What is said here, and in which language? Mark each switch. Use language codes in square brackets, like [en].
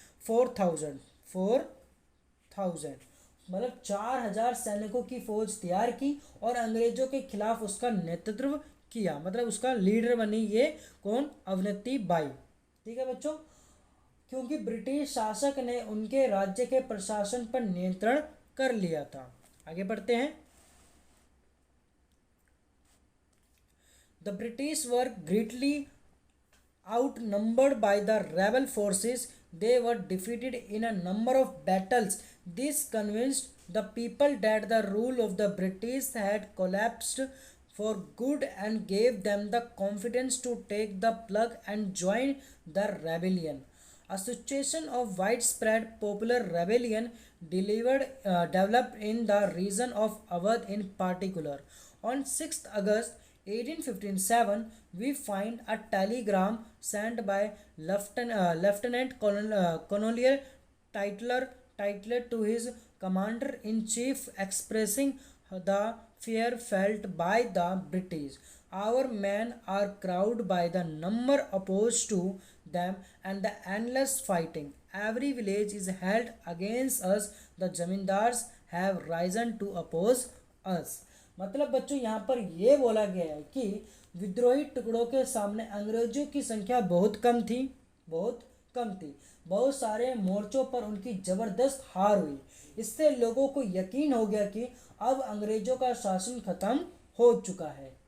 [hi] 4,000 मतलब 4,000 सैनिकों की फौज तैयार की और अंग्रेजों के खिलाफ उसका नेतृत्व किया, मतलब उसका लीडर बनी ये कौन? अवंती बाई। ठीक है बच्चों, क्योंकि ब्रिटिश शासक ने उनके राज्य के प्रशासन पर नियंत्रण कर लिया था। आगे बढ़ते हैं। [en] The British were greatly outnumbered by the rebel forces. They were defeated in a number of battles. This convinced the people that the rule of the British had collapsed for good and gave them the confidence to take the plug and join the rebellion. A situation of widespread popular rebellion developed in the region of Awadh in particular. On 6th August 1857, we find a telegram sent by Lieutenant Colonel Tytler to his commander-in-chief expressing the fear felt by the British. Our men are crowded by the number opposed to them and the endless fighting. Every village is held against us. The zamindars have risen to oppose us. [hi] मतलब बच्चों यहाँ पर ये बोला गया है कि विद्रोही टुकड़ों के सामने अंग्रेजों की संख्या बहुत कम थी। बहुत सारे मोर्चों पर उनकी ज़बरदस्त हार हुई। इससे लोगों को यकीन हो गया कि अब अंग्रेजों का शासन खत्म हो चुका है।